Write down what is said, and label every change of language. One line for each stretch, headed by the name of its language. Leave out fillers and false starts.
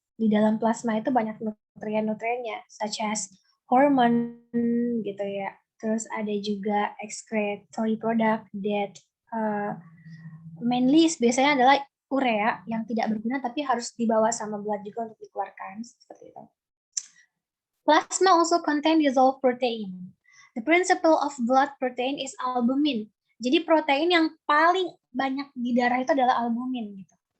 Indonesian: Di dalam plasma itu banyak nutrien-nutriennya,
English: such as hormone
Indonesian: gitu ya. Terus ada juga
English: excretory product that mainly
Indonesian: biasanya adalah urea yang tidak berguna tapi harus dibawa sama blood juga untuk dikeluarkan seperti itu.
English: Plasma also contain dissolved protein. The principle of blood protein is albumin.
Indonesian: Jadi protein yang paling banyak di darah itu adalah albumin gitu.